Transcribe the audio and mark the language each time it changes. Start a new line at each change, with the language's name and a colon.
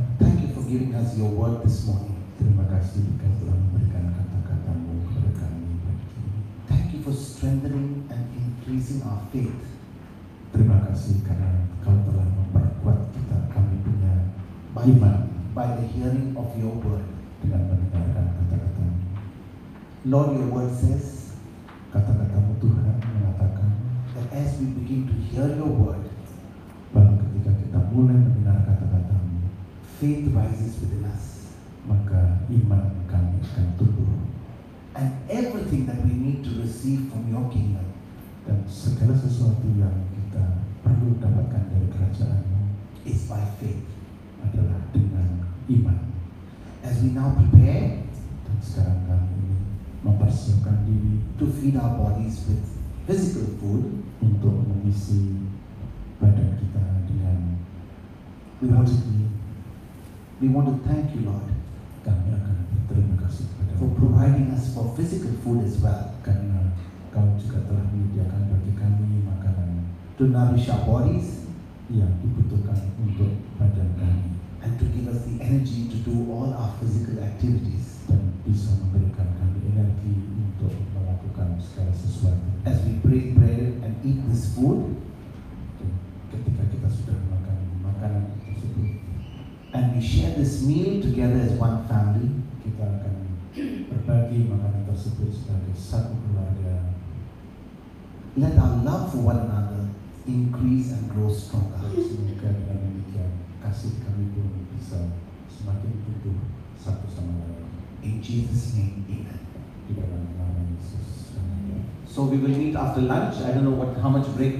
English: thank you for giving us your word this morning.
Indonesian: terima kasih Kau telah memberikan kata-katamu kepada kami pagi ini.
English: Thank you for strengthening and increasing our faith.
Indonesian: Terima kasih karena Kau telah memperkuat kami punya iman
English: by the hearing of your word.
Indonesian: dengan mendengarkan kata-katamu.
English: Lord, your word says
Indonesian: Kata-katamu Tuhan mengatakan
English: that as we begin to hear your word,
Indonesian: bahwa ketika kita mulai mendengar kata-katamu,
English: faith rises within us.
Indonesian: maka iman kami akan tumbuh.
English: And everything that we need to receive from your kingdom
Indonesian: Dan segala sesuatu yang kita perlu dapatkan dari kerajaan-Mu
English: is by faith.
Indonesian: adalah dengan iman.
English: As we now prepare
Indonesian: Dan sekarang kami ini mempersiapkan diri
English: to feed our bodies with physical food,
Indonesian: untuk mengisi badan kita dengan rezeki.
English: we want to thank you, Lord,
Indonesian: Kami akan berterima kasih kepada
English: for providing us for physical food as well,
Indonesian: karena Kau juga telah menyediakan bagi kami makanan
English: to nourish our bodies
Indonesian: yang dibutuhkan untuk badan kami
English: and to give us the energy to do all our physical activities.
Indonesian: dan bisa memberikan kami energi untuk melakukan segala sesuatu.
English: As we break bread and eat this food,
Indonesian: Dan ketika kita sudah makan makanan tersebut,
English: and we share this meal together as one family,
Indonesian: kita akan berbagi makanan tersebut sebagai satu keluarga.
English: let our love for one another increase and grow stronger.
Indonesian: Semoga dengan demikian kasih kami pun bisa semakin tumbuh satu sama lain.
English: In Jesus' name, amen.
Indonesian: Di dalam nama Yesus. Amin.
English: So we will meet after lunch. I don't know how much break we